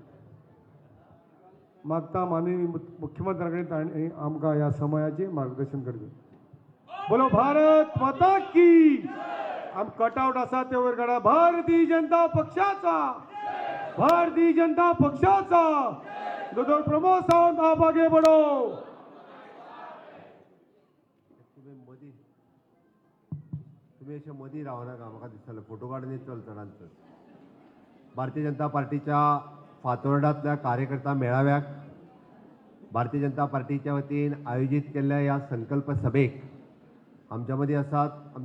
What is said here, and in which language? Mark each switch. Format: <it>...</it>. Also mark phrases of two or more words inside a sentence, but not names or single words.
<kok>मागता माननीय मुख्यमंत्र्या कडेन ताणें आमकां ह्या समयाचेर मार्गदर्शन करचें.</kok> <hi>बोलो भारत माता की.</hi> <kok>आम कटआउट आसा ते वयर काडा. भारतीय जनता पक्षाचा, भारतीय जनता पक्षाचा.</kok> <hi>दोतोर प्रमोद सावंत आप आगे बढ़ो.</hi> <kok>तुम्ही अशें मदीं रावनाका, म्हाका दिसतालें फोटो काडून चल चडांत. भारतीय जनता पार्टीच्या फातोर्डांतल्या कार्यकर्ता मेळाव्याक भारतीय जनता पार्टीच्या वतीन आयोजीत केल्ल्या ह्या संकल्प सभेक आमच्या मदीं आसात आमचे</kok>